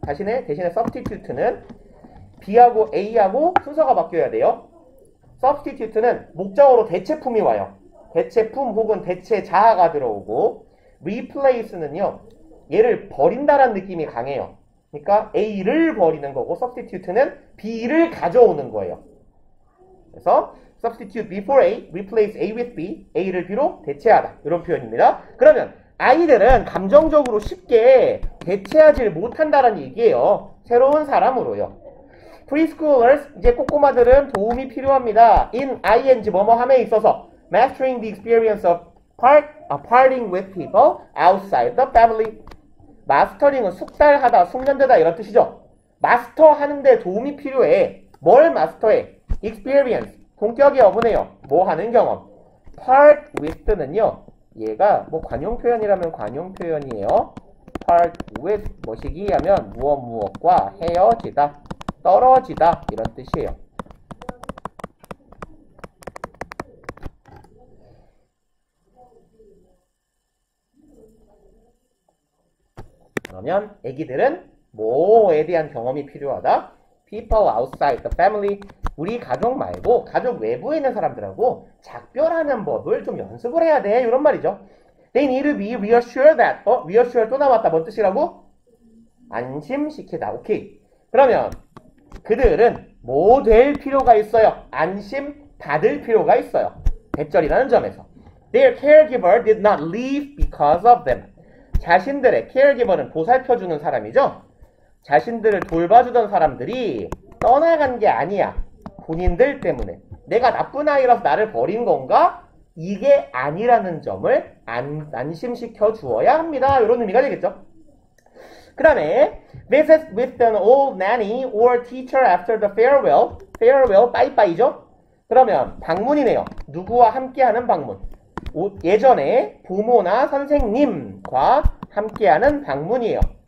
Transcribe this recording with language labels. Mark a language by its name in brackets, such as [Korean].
[Korean] 대신에 substitute는 B하고 A하고 순서가 바뀌어야 돼요. substitute는 목적어로 대체품이 와요. 대체품 혹은 대체자가 들어오고 replace는요. 얘를 버린다라는 느낌이 강해요. 그러니까 A를 버리는 거고 substitute는 B를 가져오는 거예요. 그래서 [English] substitute B for A, replace A with B, [Korean] A를 B로 대체하다. 이런 표현입니다. 그러면 아이들은 감정적으로 쉽게 대체하지 못한다는 얘기예요. 새로운 사람으로요. preschoolers, 이제 꼬꼬마들은 도움이 필요합니다. [English] in ing [Korean] 뭐뭐함에 있어서 [English] mastering the experience of parting with people outside the family. [Korean] 마스터링은 숙달하다, 숙련되다 이런 뜻이죠. 마스터하는데 도움이 필요해. 뭘 마스터해? experience, 본격의 어부네요. 뭐 하는 경험. part with는요. 얘가 관용 표현이라면 관용 표현이에요. part with 뭐시기 하면 무엇과 헤어지다, 떨어지다 이런 뜻이에요. 그러면 애기들은 뭐에 대한 경험이 필요하다? [English] people outside the family. [Korean] 우리 가족 말고 가족 외부에 있는 사람들하고 작별하는 법을 좀 연습을 해야 돼. 이런 말이죠. [English] They need to be reassured that. [Korean] reassure 또 나왔다. 뭔 뜻이라고? 안심시키다. 오케이. 그러면 그들은 뭐 될 필요가 있어요? 안심 받을 필요가 있어요. 대절이라는 점에서. [English] Their caregiver did not leave because of them. [Korean] 자신들의 caregiver는 보살펴주는 사람이죠. 자신들을 돌봐주던 사람들이 떠나간 게 아니야. 본인들 때문에. 내가 나쁜 아이라서 나를 버린 건가? 이게 아니라는 점을 안심시켜 주어야 합니다. 이런 의미가 되겠죠. 그 다음에 [English] Visits with an old nanny or teacher after the farewell. [Korean] farewell, 빠이빠이죠? 그러면 방문이네요. 누구와 함께하는 방문. 예전에 부모나 선생님과 함께하는 방문이에요.